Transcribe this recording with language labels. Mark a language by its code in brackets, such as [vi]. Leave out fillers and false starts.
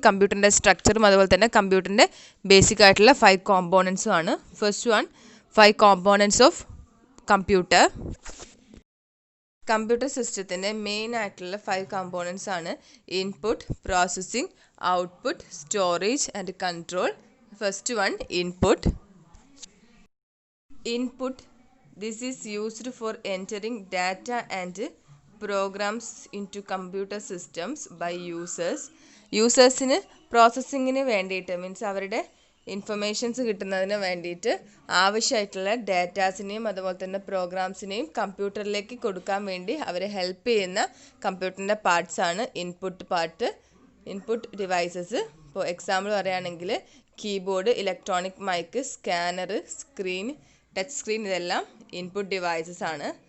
[ml] കമ്പ്യൂട്ടറിൻ്റെ സ്ട്രക്ചറും അതുപോലെ തന്നെ കമ്പ്യൂട്ടറിൻ്റെ ബേസിക് ആയിട്ടുള്ള 5 കോമ്പോണൻറ്റ്സും ആണ്. [en] First one 5 components of computer. [ml] Computer സിസ്റ്റത്തിൻ്റെ മെയിൻ ആയിട്ടുള്ള 5 കോമ്പോണൻറ്റ്സ് ആണ് input, processing, output, storage and control. [en] First one, input. Input, this is used for entering data and programs into computer systems by users. [ml] യൂസേഴ്സിന് പ്രോസസ്സിങ്ങിന് വേണ്ടിയിട്ട് മീൻസ് അവരുടെ informations കിട്ടുന്നതിന് വേണ്ടിയിട്ട് ആവശ്യമായിട്ടുള്ള ഡാറ്റാസിനെയും അതുപോലെ തന്നെ പ്രോഗ്രാംസിനെയും കമ്പ്യൂട്ടറിലേക്ക് കൊടുക്കാൻ വേണ്ടി അവരെ ഹെൽപ്പ് ചെയ്യുന്ന കമ്പ്യൂട്ടറിൻ്റെ പാർട്സാണ് ഇൻപുട്ട് പാർട്ട്. ഇൻപുട്ട് ഡിവൈസസ്, ഇപ്പോൾ എക്സാമ്പിൾ പറയുകയാണെങ്കിൽ keyboard, electronic mic, scanner, screen, touch screen, ഇതെല്ലാം ഇൻപുട്ട് ഡിവൈസസ് ആണ്.